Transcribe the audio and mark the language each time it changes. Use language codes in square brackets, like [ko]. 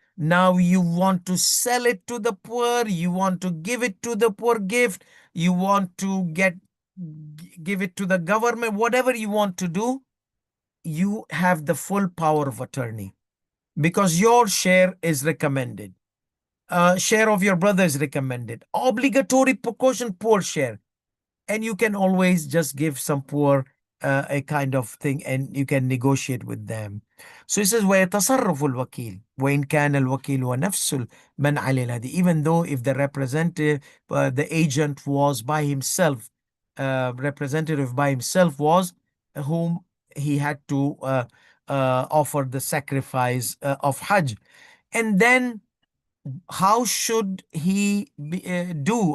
[en] Now you want to sell it to the poor, you want to give it to the poor gift, you want to give it to the government, whatever you want to do, you have the full power of attorney, because your share is recommended. Share of your brother is recommended. Obligatory precaution, poor share. And you can always just give some poor a kind of thing, and you can negotiate with them. So he says [ar] ويتصرف الوكيل وإن كان الوكيل ونفس من عليه الهدي. [en] Even though if the representative, the agent was by himself, representative by himself was whom he had to offer the sacrifice of Hajj. And then how should he do?